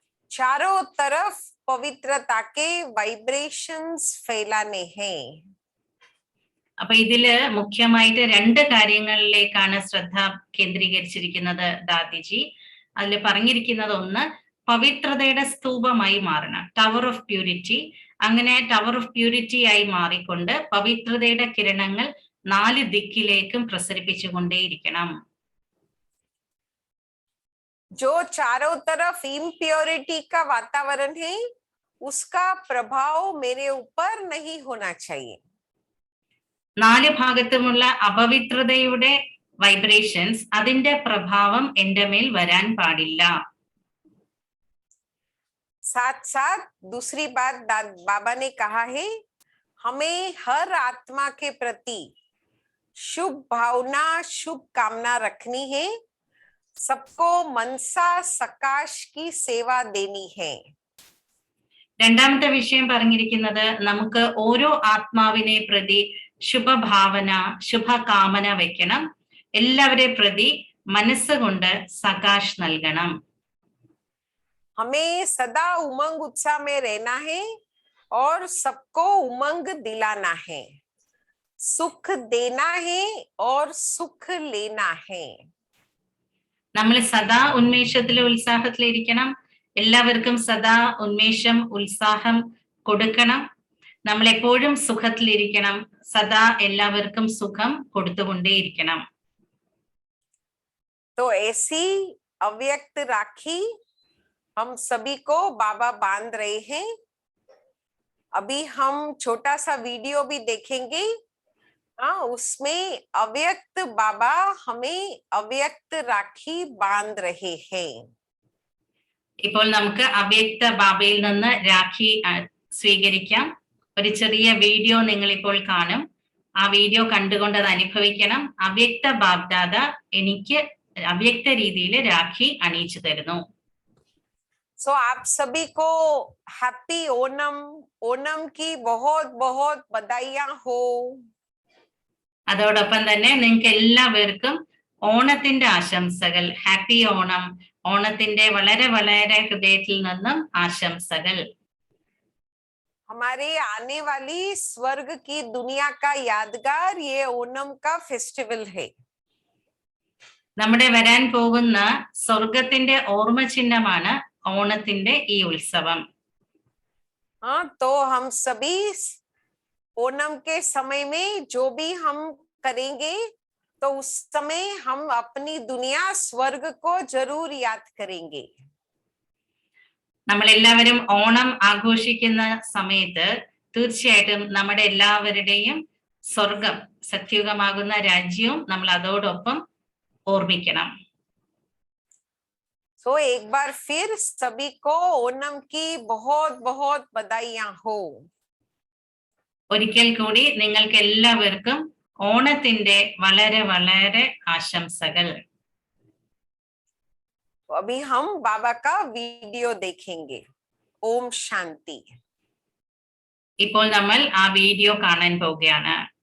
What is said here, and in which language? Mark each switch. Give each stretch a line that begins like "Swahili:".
Hindi: चारों तरफ पवित्रता के वाइब्रेशंस फैलाने हैं.
Malayalam: അപ്പൊ ഇതില് മുഖ്യമായിട്ട് 2 കാര്യങ്ങളിലേക്കാണ് ശ്രദ്ധ കേന്ദ്രീകരിച്ചിരിക്കുന്നത് ദാദിജി. അതിൽ പറഞ്ഞിരിക്കുന്നത് ഒന്ന്, പവിത്രതയുടെ സ്തൂപമായി മാറണം, ടവർ ഓഫ് പ്യൂരിറ്റി. അങ്ങനെ ടവർ ഓഫ് പ്യൂരിറ്റി ആയി മാറിക്കൊണ്ട് പവിത്രതയുടെ കിരണങ്ങൾ 4 ദിക്കിലേക്കും പ്രസരിപ്പിച്ചുകൊണ്ടേയിരിക്കണം.
Hindi: जो चारों तरफ इम्प्योरिटी का वातावरण है, उसका प्रभाव मेरे ऊपर नहीं होना चाहिए.
Malayalam: 4 ഭാഗത്തുമുള്ള അപവിത്രതയുടെ വൈബ്രേഷൻസ്, അതിന്റെ പ്രഭാവം എന്റെ മേൽ വരാൻ പാടില്ല.
Hindi: साथ साथ दूसरी बात बाबा ने कहा है, हमें हर आत्मा के प्रति शुभ भावना, शुभ कामना रखनी है. सबको मनसा सकाश की सेवा देनी है.
Malayalam: രണ്ടാമത്തെ വിഷയം പറഞ്ഞിരിക്കുന്നത്, നമുക്ക് ഓരോ ആത്മാവിനെ പ്രതി ശുഭഭാവന, ശുഭകാമന വെക്കണം. എല്ലാവരെ പ്രതി മനസ്സുകൊണ്ട് സകാശ് നൽകണം.
Hindi: हमें सदा उमंग उत्साह में रहना है और सबको उमंग दिलाना है. सुख देना है और सुख लेना है.
Malayalam: നമ്മൾ സദാ ഉന്മേഷത്തിലും ഉത്സാഹത്തിലിരിക്കണം. എല്ലാവർക്കും സദാ ഉന്മേഷം, ഉത്സാഹം കൊടുക്കണം. നമ്മൾ എപ്പോഴും സുഖത്തിലിരിക്കണം. സദാ എല്ലാവർക്കും സുഖം കൊടുത്തുകൊണ്ടേയിരിക്കണം.
Hindi: तो ऐसी अव्यक्त राखी हम सभी को बाबा बांध रहे हैं. अभी हम छोटा सा वीडियो भी देखेंगे. हाँ, उसमें अव्यक्त बाबा हमें अव्यक्त राखी बांध रहे हैं.
Malayalam: ഇപ്പോൾ നമുക്ക് അവ്യക്ത ബാബയിൽ നിന്ന് രാഖി സ്വീകരിക്കാം. ഒരു ചെറിയ വീഡിയോ നിങ്ങൾ ഇപ്പോൾ കാണും. ആ വീഡിയോ കണ്ടുകൊണ്ട് അത് അനുഭവിക്കണം. അവ്യക്ത ബാബ്ദാദ എനിക്ക് അവ്യക്ത രീതിയിൽ രാഖി അണിയിച്ചു തരുന്നു.
Hindi: सो आप सभी को हैप्पी ओणम. ओणम की बहुत बहुत बधाइयां हो.
Malayalam: അതോടൊപ്പം തന്നെ നിങ്ങൾക്ക് എല്ലാവർക്കും ഓണത്തിന്റെ ആശംസകൾ. ഹാപ്പി ഓണം. ഓണത്തിന്റെ വളരെ വളരെ ഹൃദയത്തിൽ നിന്നും ആശംസകൾ.
Hindi: हमारे आने वाली स्वर्ग की दुनिया का यादगार ये ओणम का फेस्टिवल है.
Malayalam: നമ്മുടെ വരാൻ പോകുന്ന സ്വർഗത്തിന്റെ ഓർമ്മ ചിഹ്നമാണ് ഓണത്തിന്റെ ഈ ഉത്സവം.
Hindi: हाँ, तो हम सभी ओणम के समय में जो भी हम करेंगे तो उस समय हम अपनी दुनिया स्वर्ग को जरूर याद करेंगे.
Malayalam: നമ്മൾ എല്ലാവരും ഓണം ആഘോഷിക്കുന്ന സമയത്ത് തീർച്ചയായിട്ടും നമ്മുടെ എല്ലാവരുടെയും സ്വർഗം, സത്യുഗമാകുന്ന രാജ്യവും നമ്മൾ അതോടൊപ്പം ഓർമ്മിക്കണം.
Hindi: तो एक बार फिर सभी को ओणम की बहुत बहुत बधाइयां हो.
Malayalam: ഒരിക്കൽ കൂടി നിങ്ങൾക്ക് എല്ലാവർക്കും ഓണത്തിന്റെ വളരെ വളരെ ആശംസകൾ.
Hindi: अभी हम बाबा का वीडियो देखेंगे. ओम शांति.
Malayalam: ഇപ്പോൾ നമ്മൾ ആ വീഡിയോ കാണാൻ പോവുകയാണ്.